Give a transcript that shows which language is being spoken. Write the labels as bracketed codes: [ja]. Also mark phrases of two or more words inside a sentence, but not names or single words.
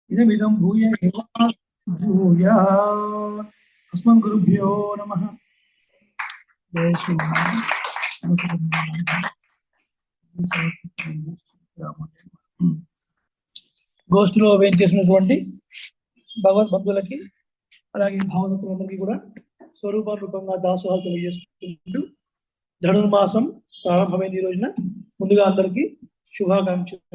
[sa] इदमिदं भूय एव भूयात् अस्मद् गुरुभ्यो नमः। जय श्रीराम। [te] గోష్ఠిలో వేయించేసినటువంటి భగవద్భక్తులకి అలాగే భావభక్తులందరికీ కూడా స్వరూప రూపంగా దాసోహాలు తెలియజేస్తుంటూ ధనుర్మాసం ప్రారంభమైన ఈ రోజున ముందుగా అందరికీ శుభాకాంక్షలు.